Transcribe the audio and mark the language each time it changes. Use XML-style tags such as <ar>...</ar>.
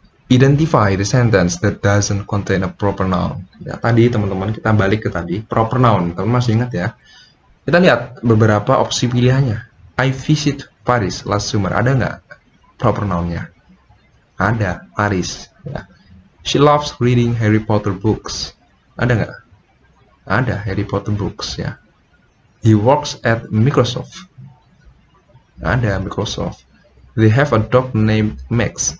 <en>Identify the sentence that doesn't contain a proper noun.</en> <id>Ya, tadi teman-teman kita balik ke tadi proper noun. Teman masih ingat ya? Kita lihat beberapa opsi pilihannya.</id> <en>I visit Paris last summer.</en> <id>Ada nggak proper noun-nya? Ada, Paris. Ya.</id> <en>She loves reading Harry Potter books.</en> <id>Ada nggak? Ada, Harry Potter books ya.</id> <en>He works at Microsoft.</en> <id>Ada, Microsoft.</id> <en>They have a dog named Max.</en>